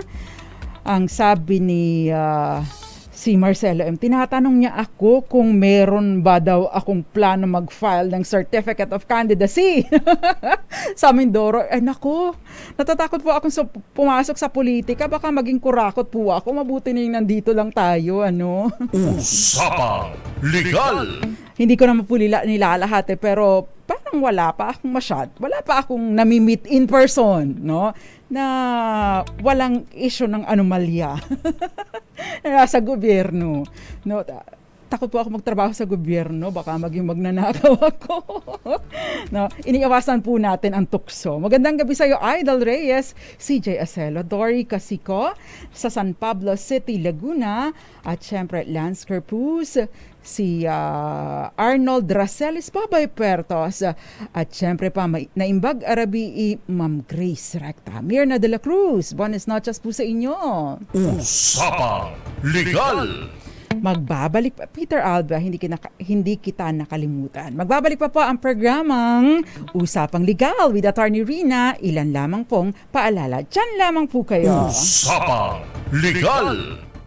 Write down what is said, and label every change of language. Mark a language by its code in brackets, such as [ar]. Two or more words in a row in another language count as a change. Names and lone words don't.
[tl] Ang sabi ni si Marcelo M, tinatanong niya ako kung meron ba daw akong plano mag-file ng Certificate of Candidacy sa Mindoro. Nako, natatakot po akong pumasok sa politika. Baka maging kurakot po ako. Mabuti na yung nandito lang tayo, Usapang Legal! Hindi ko naman po nilalahat pero parang wala pa akong nami-meet [en] in person, [tl] na walang issue ng anomalya sa gobyerno. Takot po ako magtrabaho sa gobyerno, baka maging magnanakaw ako. Iniiwasan po natin ang tukso. Magandang gabi sa iyo, Idol Reyes, CJ Acelo, Dory Casico, sa San Pablo City, Laguna, at syempre Lance Kerpus, si Arnold Racelis, Babay Puertos, at syempre pa naimbag Arabi, Ma'am Grace Recta, Mirna de la Cruz. [es] Buenas noches [tl] po sa inyo. Usapang Legal! Magbabalik pa, Peter Alba, hindi kita nakalimutan. Magbabalik pa po ang programang Usapang Legal with Attorney Rina. Ilan lamang pong paalala. Diyan lamang po kayo. Usapang Legal!